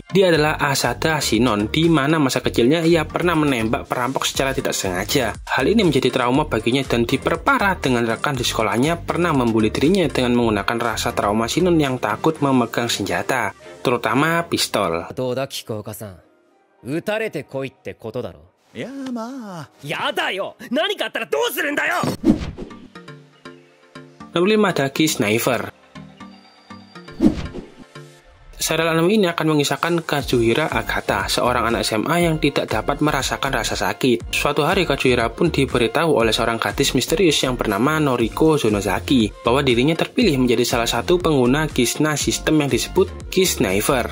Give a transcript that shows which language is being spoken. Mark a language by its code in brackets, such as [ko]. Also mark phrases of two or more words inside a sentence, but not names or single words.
[id] Dia adalah Asada Shinon, di mana masa kecilnya ia pernah menembak perampok secara tidak sengaja. Hal ini menjadi trauma baginya dan diperparah dengan rekan di sekolahnya pernah membuli dirinya dengan menggunakan rasa trauma Shinon yang takut memegang senjata, terutama pistol. [ja] 撃たれてこいってことだろ。いやまあ。やだよ。何かあったらどうするんだよ。 [id] Nomor 5 ada Kiss Sniper. Serial anime ini akan mengisahkan Kazuhira Agata, seorang anak SMA yang tidak dapat merasakan rasa sakit. Suatu hari Kazuhira pun diberitahu oleh seorang gadis misterius yang bernama Noriko Zonozaki bahwa dirinya terpilih menjadi salah satu pengguna Kizna System yang disebut Kiss Sniper.